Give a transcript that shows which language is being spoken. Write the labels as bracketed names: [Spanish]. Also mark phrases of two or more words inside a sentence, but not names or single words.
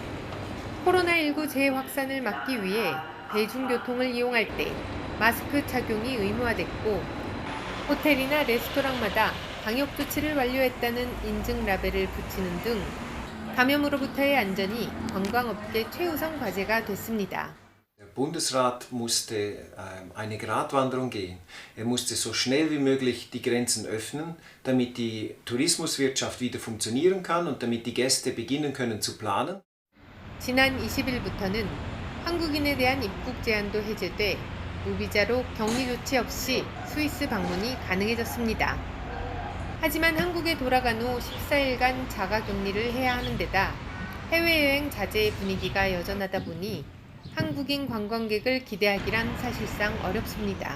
[Korean] 코로나19 재확산을 막기 위해 대중교통을 이용할 때 마스크 착용이 의무화됐고 호텔이나 레스토랑마다 방역 조치를 완료했다는 인증 라벨을 붙이는 등 감염으로부터의 안전이 관광업계 최우선 과제가 됐습니다. [German] Der Bundesrat musste eine Gratwanderung gehen. Er musste so schnell wie möglich die Grenzen öffnen, damit die Tourismuswirtschaft wieder funktionieren kann und damit die Gäste beginnen können zu planen. [Korean] 지난 20일부터는 한국인에 대한 입국 제한도 해제돼 무비자로 격리 조치 없이 스위스 방문이 가능해졌습니다. 하지만 한국에 돌아간 후 14일간 자가격리를 해야 하는 데다 해외여행 자제의 분위기가 여전하다 보니 한국인 관광객을 기대하기란 사실상 어렵습니다.